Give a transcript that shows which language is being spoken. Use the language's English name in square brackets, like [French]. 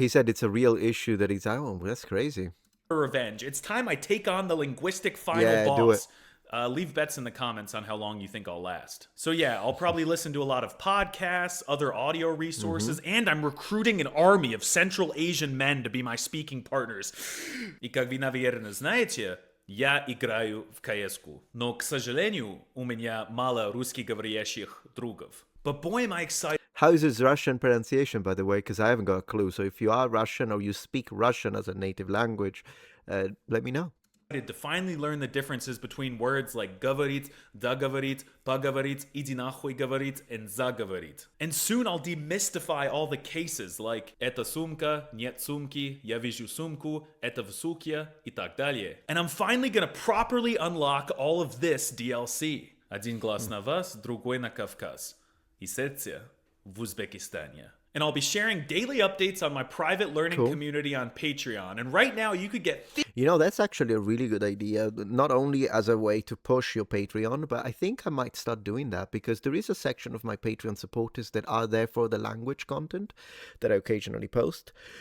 [English] he said it's a real issue that he's, oh, that's crazy. revenge. It's time I take on the linguistic final Yeah, boss. do it. Leave bets in the comments on how long you think I'll last. So yeah, I'll probably listen to a lot of podcasts, other audio resources, and I'm recruiting an army of Central Asian men to be my speaking partners. [Russian] И как вы, наверное, знаете, я играю в CS-ку, но, к сожалению, у меня мало русскоговорящих другов. [English] But boy, am I excited How's his Russian pronunciation, by the way? Because I haven't got a clue. So if you are Russian or you speak Russian as a native language, let me know. to finally learn the differences between words like [Russian] говорит, да говорит, поговорит, иди нахуй говорит, [English] and [Russian] заговорит. [English] And soon I'll demystify all the cases like [Russian] это сумка, нет сумки, я вижу сумку, это в сумке, и так далее. [English] And I'm finally gonna properly unlock all of this DLC. [Russian] Один глаз на вас, другой на Кавказ. И сердце в Uzbekistanie. [English] And I'll be sharing daily updates on my private learning community on Patreon. And right now, you could get You know, that's actually a really good idea, not only as a way to push your Patreon, but I think I might start doing that because there is a section of my Patreon supporters that are there for the language content that I occasionally post.